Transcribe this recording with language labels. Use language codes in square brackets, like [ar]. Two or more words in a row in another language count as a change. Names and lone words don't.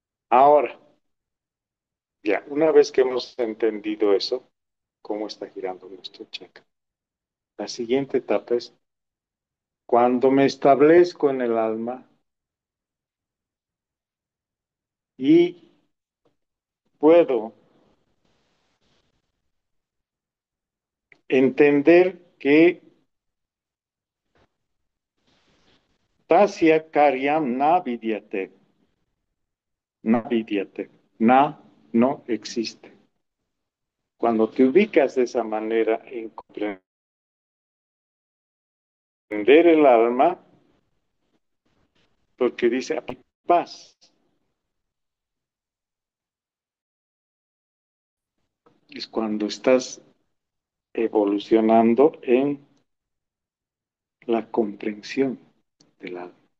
[es] Ahora, ya, una vez que hemos entendido eso, cómo está girando nuestro chakra, la siguiente etapa es cuando me establezco en el alma y puedo entender que [sa] Tasya Karyam na vidyate, na vidyate, [es] na no existe. Cuando te ubicas de esa manera en comprender el alma, porque dice paz, es cuando estás evolucionando en la comprensión del alma.